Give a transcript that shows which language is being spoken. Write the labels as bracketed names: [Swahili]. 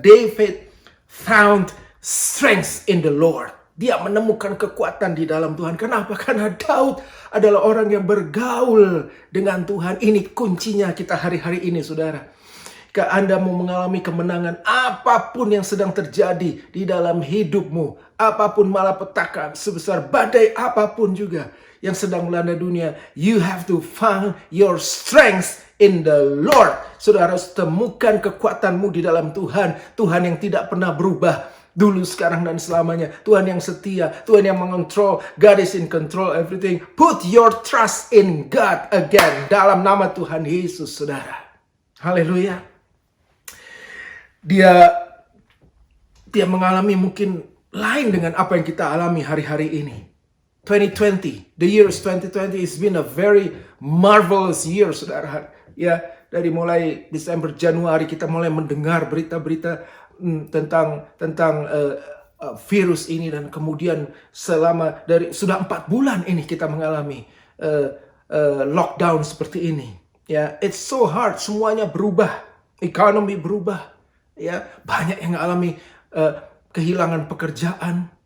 [English] David found strength in the Lord. [Indonesian] Dia menemukan kekuatan di dalam Tuhan. Kenapa? Karena Daud adalah orang yang bergaul dengan Tuhan. Ini kuncinya kita hari-hari ini, saudara. Jika Anda mau mengalami kemenangan apapun yang sedang terjadi di dalam hidupmu, apapun malapetaka, sebesar badai apapun juga yang sedang melanda dunia, [English] you have to find your strength in the Lord. [Indonesian] Saudara harus temukan kekuatanmu di dalam Tuhan. Tuhan yang tidak pernah berubah. Dulu, sekarang, dan selamanya. Tuhan yang setia. Tuhan yang mengontrol. [English] God is in control everything. Put your trust in God again. [Indonesian] Dalam nama Tuhan Yesus, saudara. Haleluya. Dia mengalami mungkin lain dengan apa yang kita alami hari-hari ini. [English] 2020, the year 2020 has been a very marvelous year, [Indonesian] saudara. Ya, dari mulai Desember, Januari kita mulai mendengar berita-berita tentang virus ini, dan kemudian sudah 4 bulan ini kita mengalami lockdown seperti ini. Ya, [English] it's so hard, [Indonesian] semuanya berubah, ekonomi berubah. Ya, banyak yang mengalami kehilangan pekerjaan,